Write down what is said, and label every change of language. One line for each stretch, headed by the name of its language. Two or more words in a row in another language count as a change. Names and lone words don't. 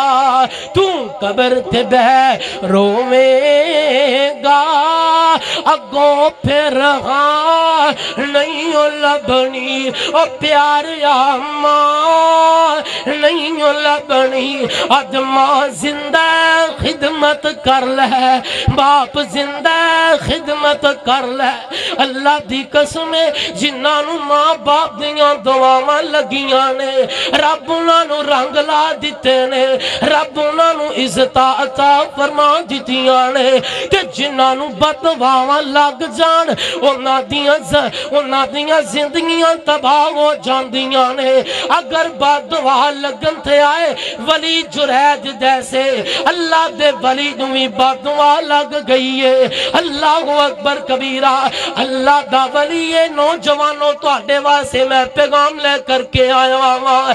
Punjabi: تو قبر تے بہ روویں گا اگوں پھر ہاں نہیں ہو لبنی، اور پیاریا ماں نہیں ہو لبنی۔ آج ماں زندہ خدمت کر لے، باپ زندہ خدمت کر لے۔ اللہ دی قسم جنہاں نو ماں باپ دیاں دعاواں لگیاں نے، رب انہاں نو رنگ لا دیتے نے، رب انہاں نو عزت عطا فرما دیتیاں نے۔ کہ جنہاں نو بددعاواں لگ جان انہاں دیاں زندگیاں تباہ ہو جاندیاں نے۔ اگر بددعا لگن تے آئے ولی جریج جیسے اللہ دے ولی نو بھی بددعا لگ گئی ہے۔
Arabic: اللہ اکبر کبیرہ،
Punjabi: اللہ دا ولی ہے۔
Urdu: نوجوانوں
Punjabi: تواڈے واسطے
Urdu: میں پیغام لے کر کے آیا ہوں۔